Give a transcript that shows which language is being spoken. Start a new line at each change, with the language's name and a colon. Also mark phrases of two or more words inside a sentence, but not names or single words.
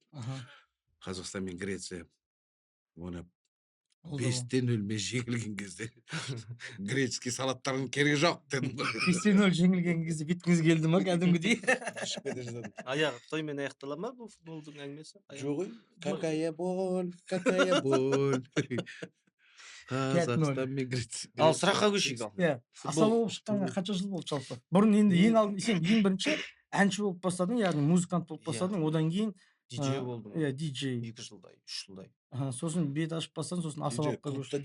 Kazakh: Қазақстан мен Греция ойнап 5-0 жеңілген кезде греческий салаттардың керегі жоқ дедім. 5-0 жеңілген кезде биткіңіз келді ма кәдімгідей? Аяғы тоймен аяқтала ма бұл футболдың әңгімесі? Жоқ ой,
Russian: какая боль, какая боль.
Kazakh: Қазақстан мен Греция. Ал сұраққа көшейік ал. Иә, Асаба болып шыққанға қанша жыл болды жалпы? Бұрын енді сен ең бірінші әнші болып бастадың, яғни музыкант болып бастадың, одан кейін диджей болдым. Иә, диджей. 2 жылдай, 3 жылдай. Сосын бет ашып бастадың, сосын Асабапқа көштің.